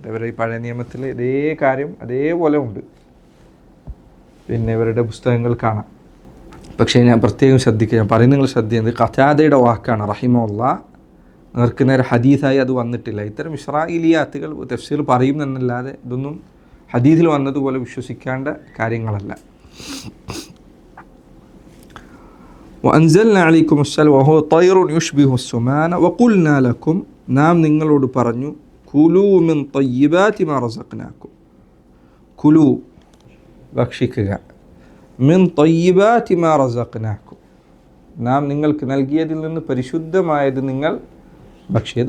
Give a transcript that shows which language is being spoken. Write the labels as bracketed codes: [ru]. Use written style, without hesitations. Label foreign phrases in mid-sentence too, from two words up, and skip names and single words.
[ml] ഇവരുടെ ഈ പഴയ നിയമത്തിൽ ഇതേ കാര്യം അതേപോലെ ഉണ്ട്, പിന്നെ ഇവരുടെ പുസ്തകങ്ങൾ കാണാം. പക്ഷേ ഞാൻ പ്രത്യേകം ശ്രദ്ധിക്കുക, ഞാൻ പറയുന്നത് നിങ്ങൾ ശ്രദ്ധിക്കുന്നത് ഖതാദയുടെ വാക്കാണ് റഹിമഹുള്ള. നേർക്ക് നേരെ ഹദീസായി അത് വന്നിട്ടില്ല. ഇത്തരം ഇസ്രായേലിയാത്തുകൾ തഫ്സീർ പറയുമെന്നല്ലാതെ ഇതൊന്നും ഹദീസിൽ വന്നതുപോലെ വിശ്വസിക്കേണ്ട കാര്യങ്ങളല്ല. [ar] وأنزلنا عليكم السلوى وهو طير يشبه السمان وقلنا لكم [ml] നാം നിങ്ങളോട് പറഞ്ഞു [ar] كلوا من طيبات ما رزقناكم كلوا ഭക്ഷിക്കുക, من طيبات ما رزقناكم [ml] നാം നിങ്ങൾക്ക് നൽകിയതിൽ നിന്ന് പരിശുദ്ധമായത് നിങ്ങൾ ഭക്ഷിയത്.